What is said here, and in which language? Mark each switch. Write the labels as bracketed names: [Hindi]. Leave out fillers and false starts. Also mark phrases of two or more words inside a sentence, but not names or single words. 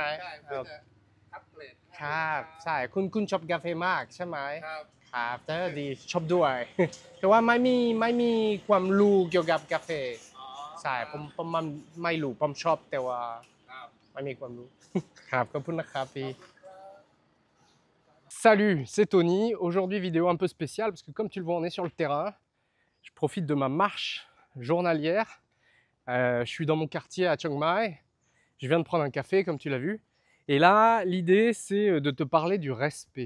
[Thai] ใช่เพื่อจะอัปเกรดให้ ครับใช่คุณชอบกาแฟมากใช่ไหม ครับ ครับแต่ดีชอบด้วย แต่ว่าไม่มีความรู้เกี่ยวกับกาแฟ อ๋อ ใช่ผมมันไม่รู้ผมชอบแต่ว่า ครับ ไม่มีความรู้ ครับขอบคุณนะครับพี่ [French] Salut, c'est Tony. Aujourd'hui, vidéo un peu spéciale parce que comme tu le vois, on est sur le terrain. Je profite de ma marche journalière. Je suis dans mon quartier à Chiang Mai. Je viens de prendre un café, comme tu l'as vu. Et là, l'idée, c'est de te parler du respect.